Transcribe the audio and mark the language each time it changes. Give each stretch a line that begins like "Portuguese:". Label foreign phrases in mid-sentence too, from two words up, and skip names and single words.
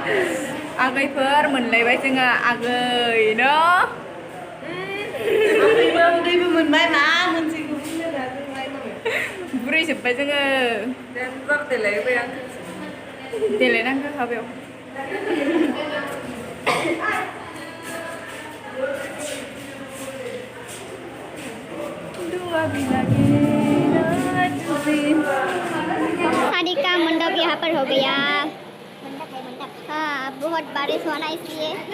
Bodo: Agaiफोर मोनलायबाय जोङो आगै न' उदैबो मोनबाय मा मोनसेखौ बुंनो दा जों रायलायबाय बुरै जोब्बाय जोङो देलायबाय आं देलायनांगौ हाबायाव
Hindi: शादी का मंडप यहाँ पर हो गया हाँ बहुत बारिश होना इसलिए